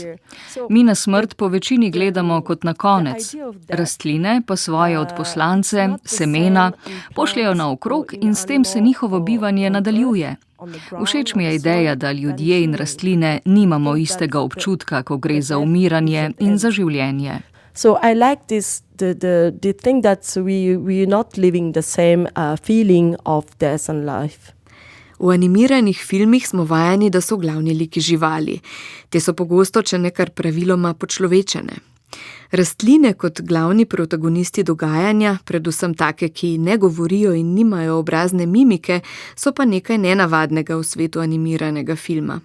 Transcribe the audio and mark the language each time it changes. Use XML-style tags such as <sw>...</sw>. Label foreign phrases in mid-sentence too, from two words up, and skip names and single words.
<sl>Mi na smrt po večini gledamo kot na konec. Rastline pa svoje odposlance, semena, pošljejo naokrog in s tem se njihovo bivanje nadaljuje. Všeč mi je ideja, da ljudje in rastline nimamo istega občutka, ko gre za umiranje in za življenje.</sl> <en>So I like this the thing that we are not living the same feeling of death and life.</en> <sl>V animiranih filmih smo vajeni, da so glavni liki živali. Te so pogosto, če ne kar praviloma, počlovečene. Rastline kot glavni protagonisti dogajanja, predvsem take, ki ne govorijo in nimajo obrazne mimike, so pa nekaj nenavadnega v svetu animiranega filma.</sl>